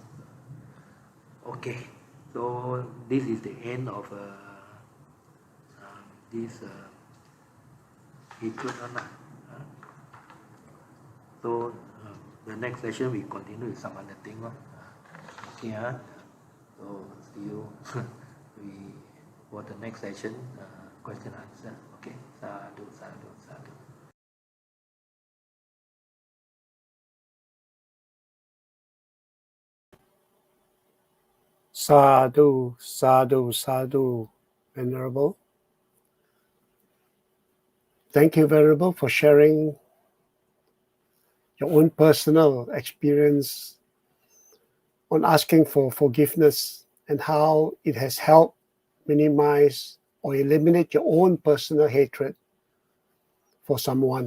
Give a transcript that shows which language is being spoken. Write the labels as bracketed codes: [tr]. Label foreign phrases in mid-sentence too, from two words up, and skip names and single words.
[en] Okay, so this is the end of this hatred one. So the next session we continue with some other thing. Okay, so see you for the next session, question answer. [pi] Okay, sadhu, sadhu, sadhu. Sadhu, sadhu, sadhu, [en] Venerable. Thank you, Venerable, for sharing your own personal experience on asking for forgiveness and how it has helped minimize or eliminate your own personal hatred for someone.